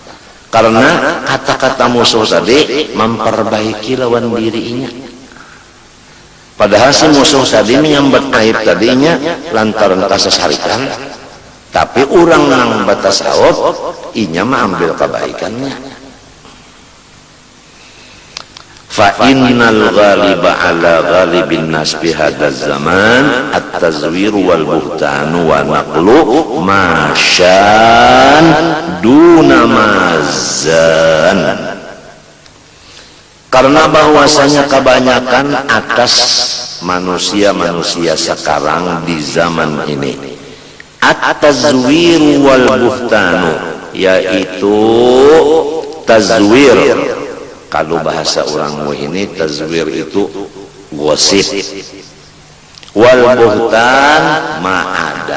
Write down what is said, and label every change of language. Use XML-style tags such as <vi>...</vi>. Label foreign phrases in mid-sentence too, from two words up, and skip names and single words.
<id>Karena kata-kata musuh tadi memperbaiki lawan dirinya.</id> <bjn>Padahal si musuh tadi menyambat aib tadinya lantaran kasesarikan, tapi orang nang batasawuf inya mengambil kebaikannya.</bjn> <ar>فإن الغالب على غالب الناس في هذا الزمان التزوير والبهتان ونقل مشيا دون ميزان.</ar> <id>Karena bahwasanya kebanyakan atas manusia-manusia sekarang di zaman ini</id> <ar>التزوير والبهتان,</ar> <id>yaitu tazwir. Kalau bahasa orang ini tazwir itu gosip,</id> <ar>والبهتان ما عدا.</ar>